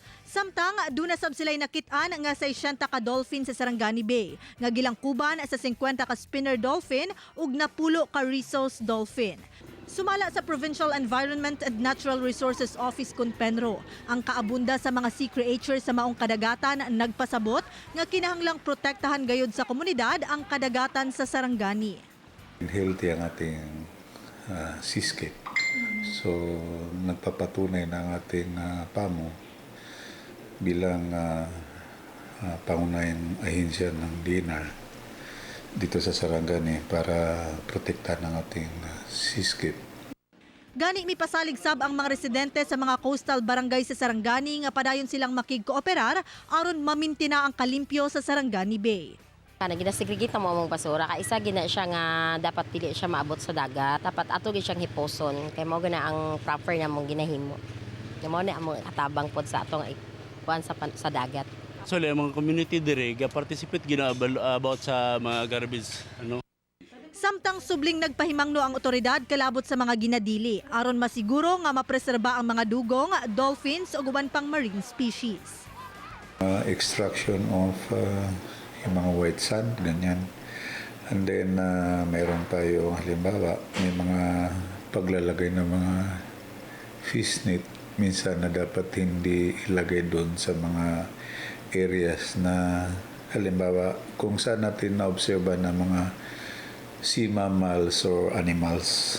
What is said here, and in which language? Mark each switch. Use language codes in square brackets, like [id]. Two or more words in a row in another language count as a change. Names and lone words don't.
[ceb] Samtang duna sab sila'y nakitaan nga 60 ka dolphin sa Sarangani Bay, nga gilangkuban sa 50 ka spinner dolphin ug napulo ka rhesus dolphin. Sumala sa Provincial Environment and Natural Resources Office Kunpenro, ang kaabunda sa mga [en] sea creatures [ceb] sa maong kadagatan nagpasabot nga kinahanglang protektahan gayud sa komunidad ang kadagatan sa Sarangani. [tl] Healthy ang ating seascape. So nagpapatunay ng ating pamo bilang pangunahing ahensya ng DENR dito sa Sarangani para protektahan ang ating seascape. [ceb] Gani mipasalig sab ang mga residente sa mga coastal barangay sa Sarangani nga padayon silang makigkooperar aron mamintina ang kalimpyo sa Sarangani Bay. Ginasigregate mo among basura kay isa gina siya nga dapat dili siya maabot sa dagat, dapat ato gid siyang hiposon kay mao gina ang proper na mong ginahimo. Mo na among katabang pod sa atong kuan sa dagat. So mga community dire ga-participate gina about sa mga garbage Samtang subling nagpahimangno ang otoridad kalabot sa mga ginadili aron masiguro nga mapreserba ang mga dugong, dolphins ug uban pang [en] marine species. Extraction of [tl] yung mga [en] white sand, [tl] ganyan. And then mayroon tayo halimbawa may mga paglalagay ng mga [en] fish net [tl] minsan na dapat hindi ilagay doon sa mga areas na halimbawa kung saan natin na-obserba na mga [en] sea mammals or animals.